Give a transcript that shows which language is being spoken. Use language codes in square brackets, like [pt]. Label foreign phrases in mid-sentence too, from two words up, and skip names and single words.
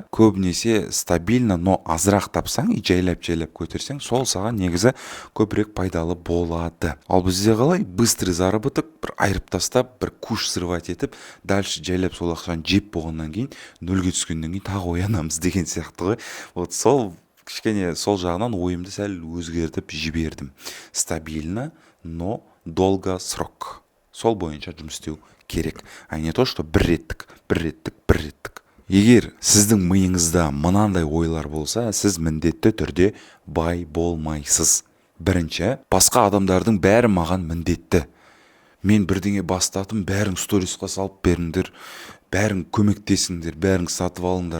[kk] Көбінесе [ru] стабильно, но [kk] азырақ тапсаң, и жайлап көтерсең, сол саған негізі көбірек пайдалы болады. Ал бізде қалай? [ru] Быстрый заработок, [kk] бір айырып тастап, бір [ru] куш срывать [kk] етіп, дальше жайлап сол ақшаны жеп болғаннан кейін, нөлге түскеннен кейін тағы оянамыз деген сияқты ғой. Вот сол кішкене сол жағынан ойымды сәл өзгертіп жібердім. [ru] Стабильно, но долго срок. [kk] Сол бойынша жұмыс істеу керек. [ru] А не то, что [kk] бір реттік. Егер сіздің миыңызда мынандай ойлар болса, сіз міндетті түрде бай болмайсыз. Бірінші, басқа адамдардың бәрі маған міндетті. Мен бірдеңе бастадым, бәрің сторисқа салып беріңдер, бәрің көмектесіңдер, бәрің сатып алыңдар.